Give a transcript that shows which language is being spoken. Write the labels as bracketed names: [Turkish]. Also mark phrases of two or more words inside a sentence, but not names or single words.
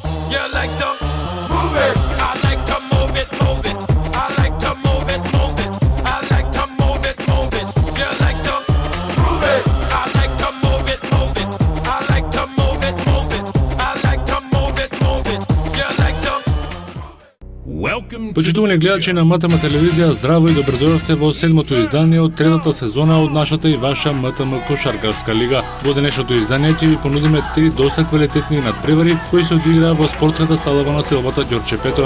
[English] You like to move it. I like to move it, move it. I like to move it, move it. I like to move it, move it. You like to move it. I like to move it, move it. I like to move it, move it. I like to move it, move it. You like to. [Macedonian] Почитувани гледачи на МТМ телевизија, здраво и добродојавте во седмото издание од третата сезона од нашата и ваша МТМ кошаркарска лига. Во денешното издание ќе ви понудиме 3 доста квалитетни надпревари кои се одиграа во спортската сала во населбата Ѓорче Петров.